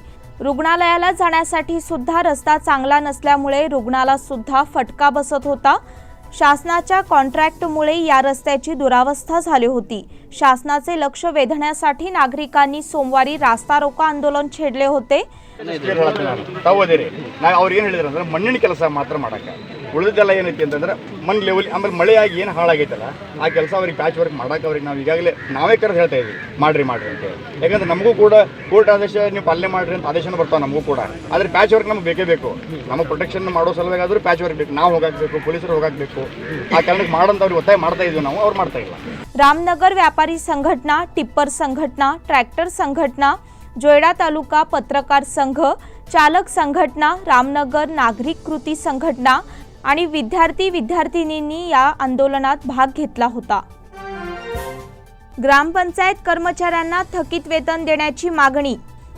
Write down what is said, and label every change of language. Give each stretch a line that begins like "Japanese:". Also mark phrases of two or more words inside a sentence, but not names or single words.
Marathi: रुग्णालयाला जाण्यासाठी सुद्धा रस्ता चांगला नसल्यामुळे रुग्णाला सुद्धा फटका बसत होता। शासनाच्या कॉन्ट्रॅक्टमुळे या रस्त्याची दुरावस्था झाली होती। शासनाचे लक्ष वेधण्यासाठी नागरिकांनी सोमवारी रास्ता रोको आंदोलन छेडले होते।
Kannada: ಅವ್ರು ಏನು ಹೇಳಿದ್ರು ಮಣ್ಣಿನ ಕೆಲಸ ಮಾತ್ರ ಮಾಡಕ್ಕೆ ಉಳಿದೆಲ್ಲ ಏನೈತಿ ಅಂತಂದ್ರೆ ಮಣ್ಣು ಲೆವೆಲ್ ಆಮೇಲೆ ಮಳೆಯಾಗಿ ಏನು ಹಾಳಾಗೈತಲ್ಲ ಆ ಕೆಲಸ ಅವ್ರಿಗೆ
English: patch work
Kannada: ಮಾಡಕ್ಕೆ ಅವ್ರಿಗೆ ನಾವು ಈಗಾಗಲೇ ನಾವೇ ಕರೆದು ಹೇಳ್ತಾ ಇದ್ದೀವಿ ಮಾಡ್ರಿ ಅಂತ ಹೇಳಿ। ಯಾಕಂದ್ರೆ ನಮಗೂ ಕೂಡ ಕೋರ್ಟ್ ಆದೇಶ ನೀವು ಪಾಲನೆ ಮಾಡ್ರಿ ಅಂತ ಆದೇಶನ ಬರ್ತಾವೆ ನಮಗೂ ಕೂಡ, ಆದರೆ
English: patch work
Kannada: ನಮ್ಗೆ ಬೇಕೇ ಬೇಕು। ನಮಗೆ ಪ್ರೊಟೆಕ್ಷನ್ ಮಾಡೋ ಸಲುವಾಗಿ ಆದರೂ
English: patch work
Kannada: ಬೇಕು, ನಾವು ಹೋಗಾಕಬೇಕು, ಪೊಲೀಸರು ಹೋಗಾಕಬೇಕು। ಆ ಕಾರಣಕ್ಕೆ ಮಾಡಂತ ಅವ್ರಿಗೆ ಒತ್ತಾಯ ಮಾಡ್ತಾ ಇದ್ವಿ ನಾವು, ಅವ್ರು ಮಾಡ್ತಾ ಇಲ್ಲ।
Marathi: रामनगर व्यापारी संघटना, टिप्पर संघटना, ट्रॅक्टर संघटना, जोयडा तालुका पत्रकार संघ, चालक संघटना, रामनगर नागरिक कृती संघटना आणि विद्यार्थी-विद्यार्थिनींनी या आंदोलनात भाग घेतला होता। ग्रामपंचायत कर्मचाऱ्यांना थकीत वेतन देण्याची मागणी।